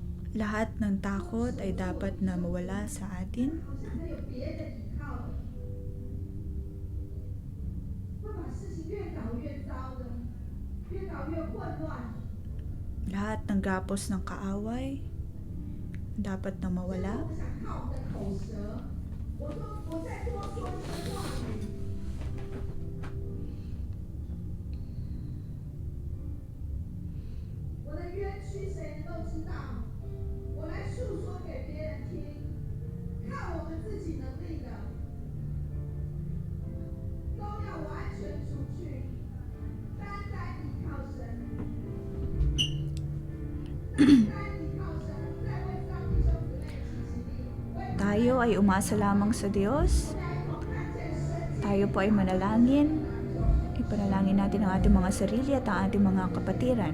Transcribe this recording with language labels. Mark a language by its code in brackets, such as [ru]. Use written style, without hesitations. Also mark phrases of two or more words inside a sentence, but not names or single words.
[tl] Lahat ng takot ay dapat na mawala sa atin. [zh] 好像没有别的依靠了，会把事情越搞越糟的，越搞越混乱。 [tl] Lahat ng gapos ng kaaway dapat na mawala. [zh] 我想靠我的口舌，我再多说一些话语，我的冤屈谁能够知道？我来诉说给别人听，靠我们自己能力的，都要完全除去，单单依靠神，单单依靠神，不再为造弟兄姊妹起激励，为 [tl] Tayo ay umasa lamang sa Diyos. Tayo po ay manalangin. Ipanalangin natin ang ating mga sarili at ang ating mga kapatiran.